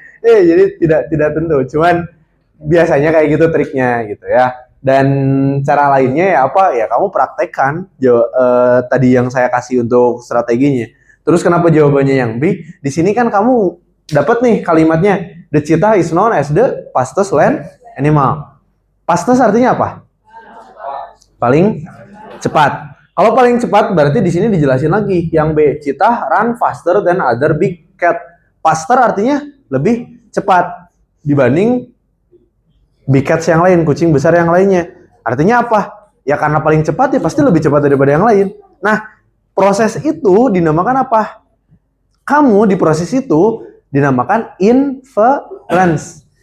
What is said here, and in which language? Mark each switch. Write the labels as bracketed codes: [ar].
[id] Jadi tidak tentu, cuman biasanya kayak gitu triknya gitu ya. Dan cara lainnya ya apa? Ya kamu praktekkan tadi yang saya kasih untuk strateginya. Terus kenapa jawabannya yang B? Di sini kan kamu dapat nih kalimatnya. [en] The cheetah is known as the fastest land animal. Fastest [id] artinya apa? Paling cepat. Kalau paling cepat berarti di sini dijelasin lagi. Yang B, [en] cheetah run faster than other big cat. [id] Faster artinya lebih cepat dibanding big cats yang lain, kucing besar yang lainnya. Artinya apa? Ya karena paling cepat ya pasti lebih cepat daripada yang lain. Nah, proses itu dinamakan apa? Kamu di proses itu dinamakan inference.